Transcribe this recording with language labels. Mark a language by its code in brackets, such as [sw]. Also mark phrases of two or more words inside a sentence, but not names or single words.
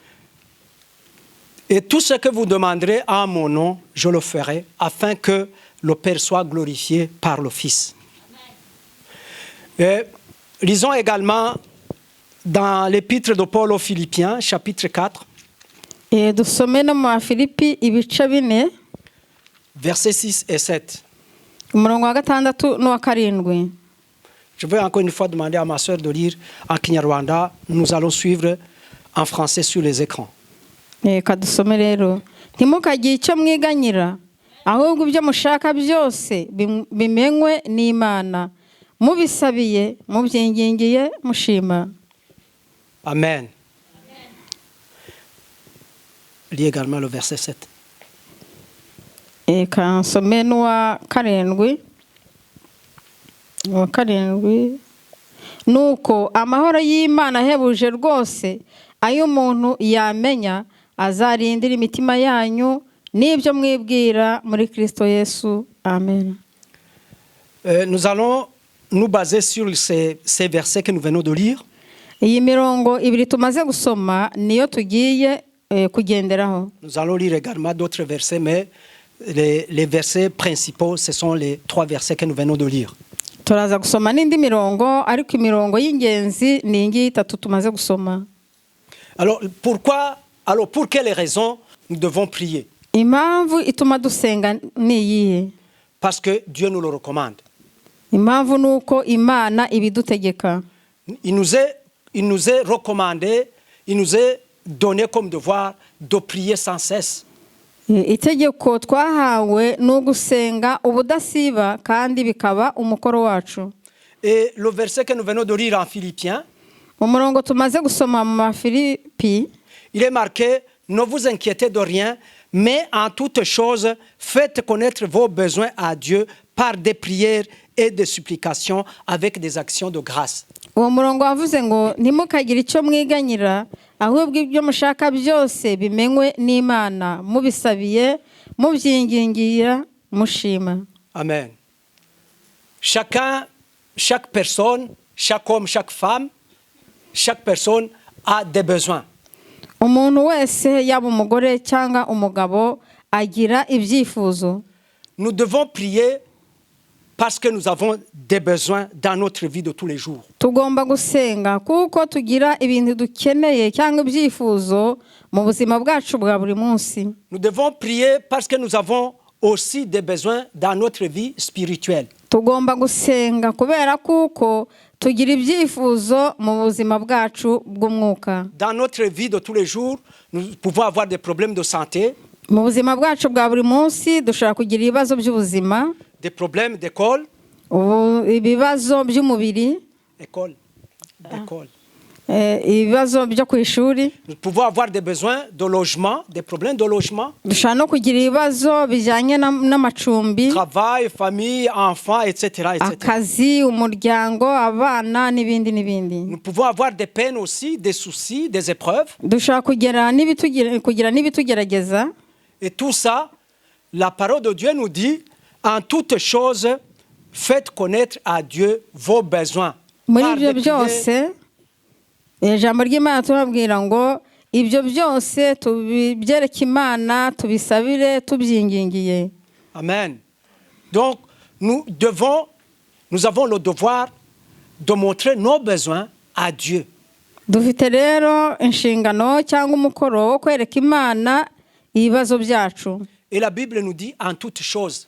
[fr] Et tout ce que vous demanderez en mon nom, je le ferai, afin que le Père soit glorifié par le Fils. Et lisons également dans l'épître de Paul aux Philippiens, chapitre 4, [rw] Dusome no mu Filipi ibice 4 [fr] versets 6 et 7. [rw] umurongo wa 6 n'uwa 7. [fr] Je vais encore une fois demander à ma sœur de lire en Kinyarwanda. Nous allons suivre en français sur les écrans. [rw] Kadusome rero. Ntimukagire icyo mwiganyira, ahubwo ibyo mushaka byose bimenywe n'Imana. Mubisabiye, mubyingingiye, mushima. Amen. [fr] Lis également le verset 7. [rw] Kansome n'uwa 7. Uwa 7. Nuko amahoro y'Imana ahebuje rwose ayo umuntu yamenya azarindira imitima yanyu n'ibyo mwibwira muri Kristo Yesu. Amen. [fr] Nous allons nous baser sur ces versets que nous venons de lire. [rw] Iyi mirongo ibiri tumaze gusoma niyo tugiye kugenderaho. [fr] Nous allons lire également d'autres versets, mais les versets principaux, ce sont les 3 versets que nous venons de lire. [rw] Turaza gusoma n'indi mirongo, ariko imirongo y'ingenzi ni ingi 3 tumaze gusoma. [fr] Alors, pour quelles raisons nous devons prier? [rw] Impamvu ituma dusenga ni iyihe? [fr] Parce que Dieu nous le recommande. [rw] Impamvu nuko Imana ibidutegeka. [fr] Il nous est recommandé, il nous est donné comme devoir de prier sans cesse. [rw] itegeko twahawe ni ugusenga ubudasiba kandi bikaba umukoro wacu. [fr] Et le verset que nous venons de lire en Philippiens, [rw] mu murongo tumaze gusoma mu Mafilipi, [fr] il est marqué « Ne vous inquiétez de rien, mais en toutes choses, faites connaître vos besoins à Dieu par des prières et des supplications avec des actions de grâce. » [rw] uwo murongo wavuze ngo ntimukagire icyo mwiganyira, ahubwo ibyo mushaka byose bimenywe n'Imana, mubisabiye mubyingingira mushima. Amen. [fr] Chaque personne, chaque homme, chaque femme, chaque personne a des besoins. [rw] Umuntu wese yaba umugore cyangwa umugabo agira ibyifuzo. [fr] Nous devons prier parce que nous avons des besoins dans notre vie de tous les jours. [rw] Tugomba gusenga kuko tugira ibintu dukeneye cyangwa ibyifuzo mu buzima bwacu bwa buri munsi. [fr] Nous devons prier parce que nous avons aussi des besoins dans notre vie spirituelle. [rw] Tugomba gusenga kubera kuko tugira ibyifuzo mu buzima bwacu bw'umwuka. [fr] Dans notre vie de tous les jours, nous pouvons avoir des problèmes de santé, [rw] Mu buzima bwacu bwa buri munsi dushobora kugira ibibazo by'ubuzima, [fr] des problèmes d'école, [rw] ibibazo by'umubiri, [fr] d'école. [rw] ibibazo byo ku ishuri. [fr] Nous pouvons avoir des besoins de logement, des problèmes de logement, [rw] Dushobora no kugira ibibazo bijyanye n'amacumbi, [fr] travail, famille, enfants, etc., etc. [rw] akazi, umuryango, abana n'ibindi n'ibindi. [fr] Nous pouvons avoir des peines aussi, des soucis, des épreuves. [rw] Dushobora kugira n'ibitugerageza. [fr] Et tout ça, la parole de Dieu nous dit, en toutes choses, faites connaître à Dieu vos besoins. [rw] Muri [fr] Par [rw] ibyo [fr] des prières, [rw] byose ijambo ry'Imana turabwira ngo ibyo byose tubyereke Imana, tubisabire tubyingingiye. Amen. [fr] Donc, nous avons le devoir de montrer nos besoins à Dieu. [rw] Dufite rero inshingano cyangwa umukoro wo kwereka Imana ibibazo byacu. [fr] Et la Bible nous dit en toutes choses.